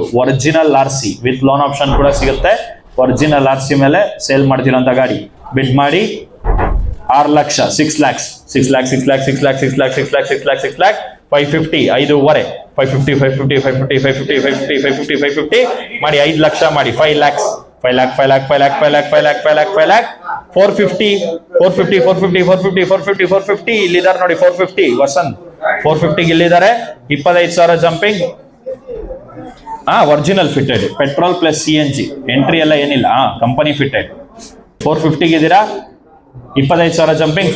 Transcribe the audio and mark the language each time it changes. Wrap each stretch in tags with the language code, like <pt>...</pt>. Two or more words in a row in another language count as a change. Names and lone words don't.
<kn>ಒರಿಜಿನಲ್ RC</kn> <en>with loan option</en> <kn>ಕೂಡ ಸಿಗುತ್ತೆ. ಒರಿಜಿನಲ್ RC ಮೇಲೆ ಸೇಲ್ ಮಾಡ್ತಿರೋಂಥ ಗಾಡಿ. ಬಿಡ್ ಮಾಡಿ 6 ಲಕ್ಷ, 6 lakhs, 6 lakhs, 6 lakhs, 6 lakhs, 6 lakhs, 6 lakhs, 6 lakhs, 6 lakhs, 550, 5.5, 550, 550, 550, 550, 550, 550, 550 ಮಾಡಿ 5 ಲಕ್ಷ ಮಾಡಿ. 5 lakhs, 5 lakh, 5 lakh, 5 lakh, 5 lakh, 5 lakh, 5 lakh, 5 lakh, 450, 450, 450, 450, 450, 450 ಇಲ್ಲಿದ್ದಾರೆ ನೋಡಿ. 450 ವಸಂತ್ 450 ಇಲ್ಲಿದ್ದಾರೆ. 25,000 ಜಂಪಿಂಗ್.</kn> <en>original fitted petrol plus CNG,</en> <kn>ಎಂಟ್ರಿ ಎಲ್ಲ ಏನಿಲ್ಲ.</kn> <en>company fitted.</en> <kn>450 ಇದ್ದೀರಾ. 25,000 ಜಂಪಿಂಗ್.</kn>